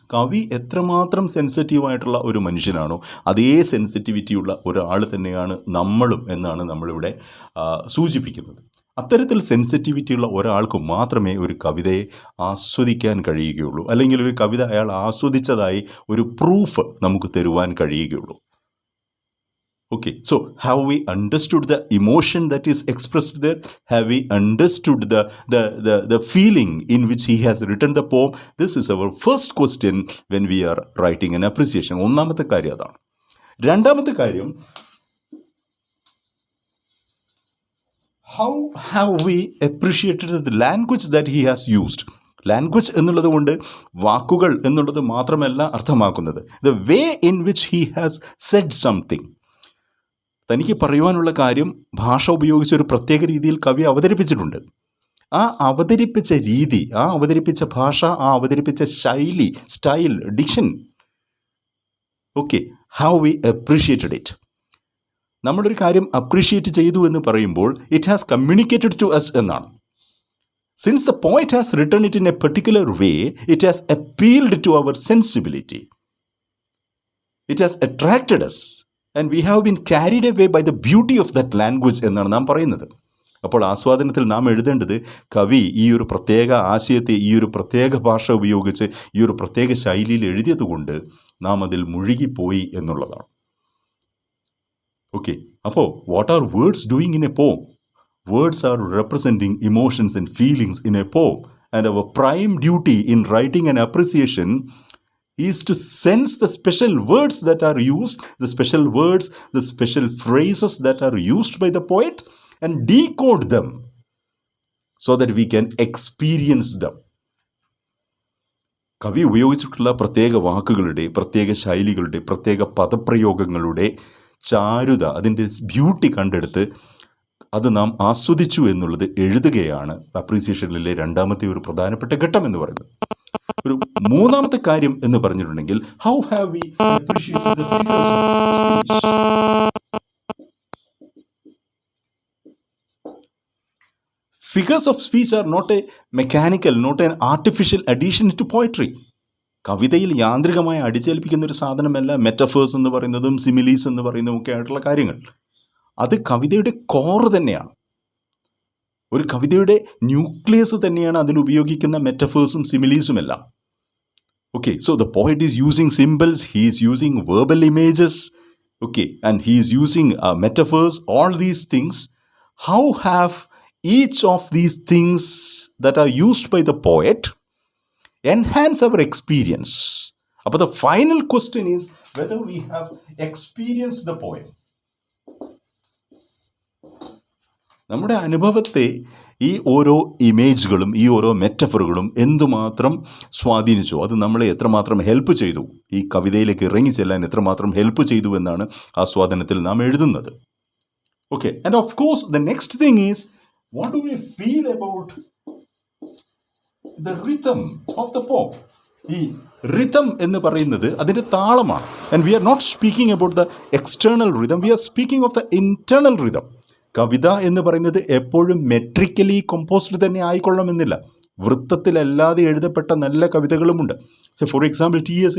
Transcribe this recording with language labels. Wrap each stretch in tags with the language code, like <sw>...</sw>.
<ml>കവി എത്രമാത്രം സെൻസിറ്റീവായിട്ടുള്ള ഒരു മനുഷ്യനാണോ അതേ സെൻസിറ്റിവിറ്റിയുള്ള ഒരാൾ തന്നെയാണ് നമ്മളും എന്നാണ് നമ്മളിവിടെ സൂചിപ്പിക്കുന്നത്. അത്തരത്തിൽ സെൻസിറ്റിവിറ്റിയുള്ള ഒരാൾക്ക് മാത്രമേ ഒരു കവിതയെ ആസ്വദിക്കാൻ കഴിയുകയുള്ളൂ, അല്ലെങ്കിൽ ഒരു കവിത അയാൾ ആസ്വദിച്ചതായി ഒരു പ്രൂഫ് നമുക്ക് തരുവാൻ കഴിയുകയുള്ളൂ.</ml> <en>Okay, so have we understood the emotion that is expressed there? Have we understood the feeling in which he has written the poem? This is our first question when we are writing an appreciation.</en> <ml>ഒന്നാമത്തെ കാര്യം അതാണ്. രണ്ടാമത്തെ കാര്യം,</ml> <en>how have we appreciated the language that he has used?</en> <ml>Language എന്നുള്ളത് കൊണ്ട് വാക്കുകൾ എന്നുള്ളത് മാത്രമല്ല അർത്ഥമാക്കുന്നത്.</ml> <en>The way in which he has said something.</en> <ml>തനിക്ക് പറയുവാനുള്ള കാര്യം ഭാഷ ഉപയോഗിച്ച് ഒരു പ്രത്യേക രീതിയിൽ കവി അവതരിപ്പിച്ചിട്ടുണ്ട്. ആ അവതരിപ്പിച്ച രീതി, ആ അവതരിപ്പിച്ച ഭാഷ, ആ അവതരിപ്പിച്ച ശൈലി, style, diction, okay,</ml> <en>How we appreciated it.</en> <ml>നമ്മളൊരു കാര്യം അപ്രീഷിയേറ്റ് ചെയ്തു എന്ന് പറയുമ്പോൾ</ml> <en>it has communicated to us</en> <ml>എന്നാണ്.</ml> <en>since the poet has written it in a particular way, it has appealed to our sensibility, it has attracted us and we have been carried away by the beauty of that language</en> <ml>എന്നാണ് നാം പറയുന്നത്. അപ്പോൾ ആസ്വാദനത്തിൽ നാം എഴുതേണ്ടത് കവി ഈ ഒരു പ്രത്യേക ആശയത്തെ ഈ ഒരു പ്രത്യേക ഭാഷ ഉപയോഗിച്ച് ഈ ഒരു പ്രത്യേക ശൈലിയിൽ എഴുതിയത് കൊണ്ട് നാം അതിൽ മുഴുകിപ്പോയി എന്നുള്ളതാണ്.</ml> <en>Okay, അപ്പോൾ what are words doing in a poem? Words are representing emotions and feelings in a poem, and our prime duty in writing an appreciation is to sense the special words that are used, the special words, the special phrases that are used by the poet, and decode them so that we can experience them.</en> <ml>കവി ഉപയോഗിച്ചിട്ടുള്ള പ്രത്യേക വാക്കുകളുടെ, പ്രത്യേക ശൈലികളുടെ, പ്രത്യേക പദപ്രയോഗങ്ങളുടെ ചാരുത, അതിൻ്റെ beauty കണ്ടെടുത്ത് അത് നാം ആസ്വദിച്ചു എന്നുള്ളത് എഴുതുകയാണ് അപ്രീസിയേഷനിലെ രണ്ടാമത്തെ ഒരു പ്രധാനപ്പെട്ട ഘട്ടം എന്ന് പറയുന്നത്. ഒരു മൂന്നാമത്തെ കാര്യം എന്ന് പറഞ്ഞിട്ടുണ്ടെങ്കിൽ,</ml> <en>How have we appreciated the figures of speech. Figures of speech are not a mechanical, not an artificial addition to poetry.</en> <ml>കവിതയിൽ യാന്ത്രികമായി അടിച്ചേൽപ്പിക്കുന്ന ഒരു സാധനമല്ല മെറ്റഫേഴ്സ് എന്ന് പറയുന്നതും സിമിലീസ് എന്ന് പറയുന്നതും ഒക്കെ ആയിട്ടുള്ള കാര്യങ്ങൾ. അത് കവിതയുടെ കോർ തന്നെയാണ്. ഒരു കവിതയുടെ ന്യൂക്ലിയസ് തന്നെയാണ് അതിൽ ഉപയോഗിക്കുന്ന മെറ്റഫേഴ്സും സിമിലീസും എല്ലാം.</ml> <en>Okay, so the poet is using symbols, he is using verbal images, okay, and he is using metaphors, all these things. How have each of these things that are used by the poet enhance our experience? But the final question is whether we have experienced the poem.</en> <ml>നമ്മുടെ അനുഭവത്തെ ഈ ഓരോ ഇമേജുകളും ഈ ഓരോ മെറ്റഫറുകളും എന്തുമാത്രം സ്വാധീനിച്ചു, അത് നമ്മളെ എത്രമാത്രം ഹെൽപ്പ് ചെയ്തു, ഈ കവിതയിലേക്ക് ഇറങ്ങിച്ചെല്ലാൻ എത്രമാത്രം ഹെൽപ്പ് ചെയ്തു എന്നാണ് ആസ്വാദനത്തിൽ നാം എഴുതുന്നത്.</ml> <en>Okay, and of course the next thing is what do we feel about the rhythm of the poem?</en> <ml>ഈ rhythm എന്ന് പറയുന്നത് അതിൻ്റെ താളമാണ്.</ml> <en>And we are not speaking about the external rhythm, we are speaking of the internal rhythm.</en> <ml>കവിത എന്ന് പറയുന്നത് എപ്പോഴും മെട്രിക്കലി composed തന്നെ ആയിക്കൊള്ളണമെന്നില്ല. വൃത്തത്തിലല്ലാതെ എഴുതപ്പെട്ട നല്ല കവിതകളുമുണ്ട്.</ml> <en>so for example</en> <ml>T.S.</ml>